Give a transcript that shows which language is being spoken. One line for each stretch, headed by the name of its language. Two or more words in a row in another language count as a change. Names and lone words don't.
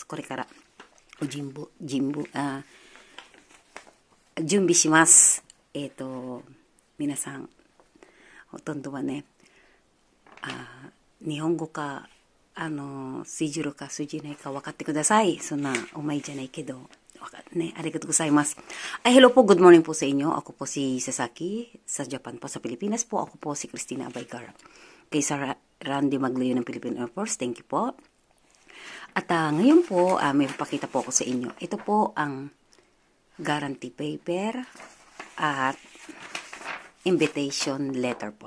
Japanese: これから、準備します。皆さん、ほとんどはね、日本語か、通じるか通じないか分かってください。そんな、お前じゃないけど、ね, ありがとうございます。
English: Hello po, good morning
Filipino: po sa inyo. Ako po si Sasaki, sa Japan po, sa Pilipinas po. Ako po si Christina Abaygar. Kay Sir Randy Maglayo ng Philippine Air Force,
English: thank you
Filipino: po. At ngayon po, may papakita po ako sa inyo. Ito po ang guarantee paper at invitation letter po.